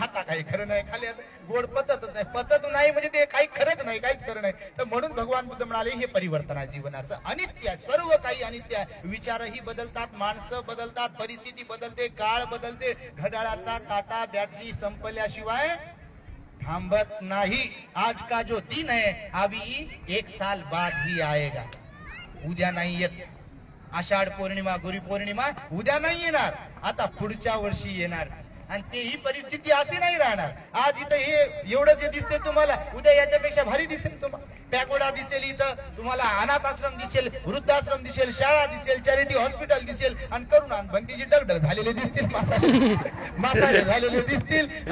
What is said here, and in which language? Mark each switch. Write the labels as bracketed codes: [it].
[mr] आता काही खरं नाही, खाली गोड पचतच नाही. पचत नाही म्हणजे ते काही खरंच नाही, काहीच खरं नाही. तर म्हणून भगवान बुद्ध म्हणाले हे परिवर्तन आहे जीवनाचं. अनित्य आहे, सर्व काही अनित्य आहे. विचारही बदलतात, माणसं बदलतात, परिस्थिती बदलते, काळ बदलते. घड्याळाचा काटा बॅटरी संपल्याशिवाय थांबत नाही. [hi] आज का जो दिन है अभी 1 साल बाद ही आएगा. [mr] उद्या नाही येत. आषाढ पौर्णिमा, गुरुपौर्णिमा उद्या नाही येणार, आता पुढच्या वर्षी येणार. आणि तेही परिस्थिती अशी नाही राहणार. आज इथं हे एवढं जे दिसते तुम्हाला, उद्या याच्यापेक्षा भारी दिसेल तुम्हाला. पॅकोडा दिसेल, इथं तुम्हाला अनाथ आश्रम दिसेल, वृद्धाश्रम दिसेल, शाळा दिसेल, चॅरिटी हॉस्पिटल दिसेल, आणि करुणा भंतीची डगडग झालेले दिसतील, म्हातारे झालेले दिसतील.